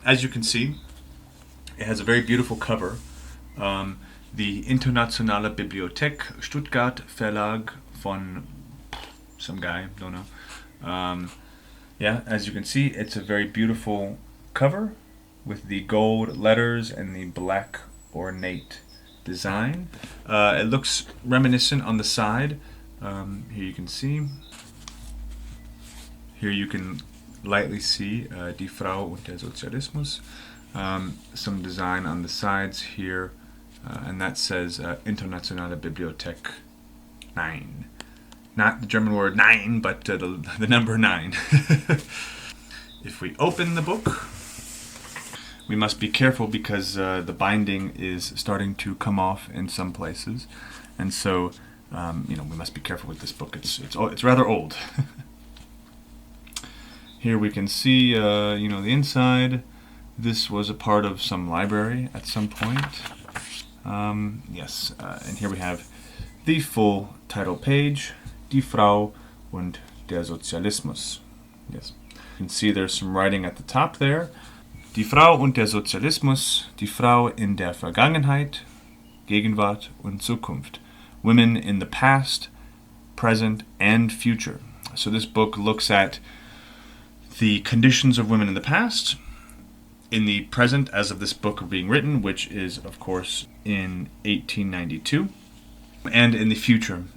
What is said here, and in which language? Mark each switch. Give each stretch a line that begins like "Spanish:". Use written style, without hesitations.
English: As you can see, it has a very beautiful cover. The Internationale Bibliothek Stuttgart Verlag von some guy, don't know. As you can see, it's a very beautiful cover with the gold letters and the black ornate design. It looks reminiscent on the side. Here you can see. Here you can lightly see Die Frau und der Sozialismus. Some design on the sides here, and that says Internationale Bibliothek 9. Not the German word nine, but the number 9. If we open the book, we must be careful because the binding is starting to come off in some places, and so we must be careful with this book. It's rather old. Here we can see the inside. This was a part of some library at some point. And here we have the full title page.
German: Die Frau und der Sozialismus.
English: Yes. You can see there's some writing at the top there.
German: Die Frau und der Sozialismus, die Frau in der Vergangenheit, Gegenwart und Zukunft.
English: Women in the past, present, and future. So this book looks at the conditions of women in the past, in the present as of this book being written, which is, of course, in 1892, and in the future.